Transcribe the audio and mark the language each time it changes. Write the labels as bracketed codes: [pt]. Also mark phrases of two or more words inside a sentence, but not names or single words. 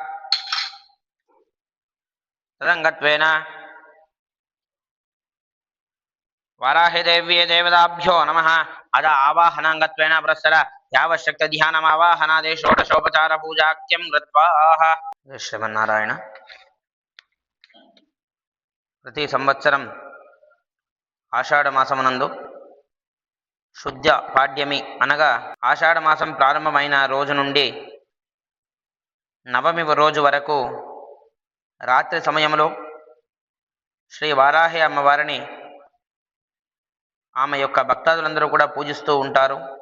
[sa] तदङ्गत्वेन वाराहिदेव्ये देवताभ्यो नमः अथ आवाहनाङ्गत्वेन प्रस्तर यावशक्तध्यानमावाहनादि षोडशोपचारपूजाख्यं कृत्वा श्रीमन्नारायण [te] ప్రతి సంవత్సరం ఆషాఢమాసమునందు శుద్ధ పాడ్యమి అనగా ఆషాఢమాసం ప్రారంభమైన రోజు నుండి నవమి రోజు వరకు రాత్రి సమయంలో శ్రీ వారాహి అమ్మవారిని ఆమె యొక్క భక్తాదులందరూ కూడా పూజిస్తూ ఉంటారు.